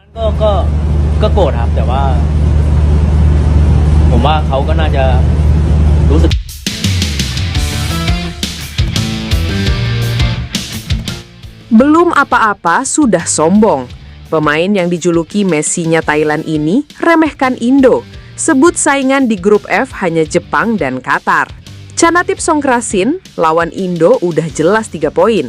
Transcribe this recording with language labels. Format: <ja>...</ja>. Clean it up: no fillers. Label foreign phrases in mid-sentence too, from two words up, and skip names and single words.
<th>ก็ก็ก็โกรธครับแต่ว่าผมว่าเขาก็น่าจะรู้สึก</th> <id>Belum apa-apa sudah sombong. Pemain yang dijuluki Messi-nya Thailand ini remehkan Indo. Sebut saingan di grup F hanya Jepang dan Qatar. Chanatip Songkrasin lawan Indo udah jelas 3 poin.</id>